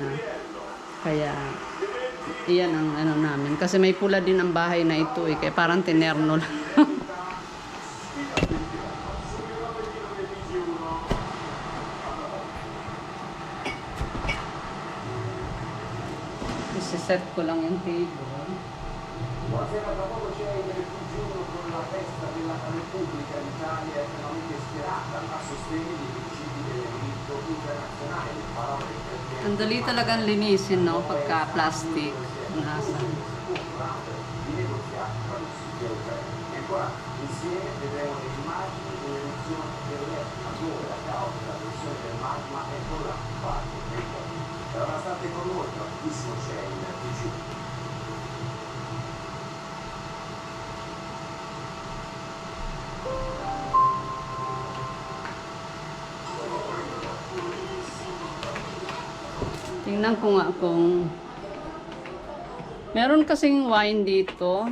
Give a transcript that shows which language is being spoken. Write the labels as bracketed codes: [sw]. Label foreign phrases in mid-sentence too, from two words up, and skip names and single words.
[tl] Kaya iyan ang ano namin. Kasi may pula din ang bahay na ito eh, kaya parang tinerno lang. Isiset ko lang yung table. [it] Buonasera, tra poco c'è il digiuno con la festa della Repubblica. L'Italia è estremamente ispirata a sostenere i principi del diritto internazionale. [tl] Ang dali talagang linisin, no? Pagka plastic. Ang asa. [it] Di negoziati tra Russia e Ucraina. E ancora, insieme vedremo le immagini dell'eruzione dell'Etna, dove la caotica pressione del magma è ancora parte del mondo. Allora state con noi, tra pochissimo c'è il digiuno. [tl] Tingnan ko nga kung meron kasing wine dito.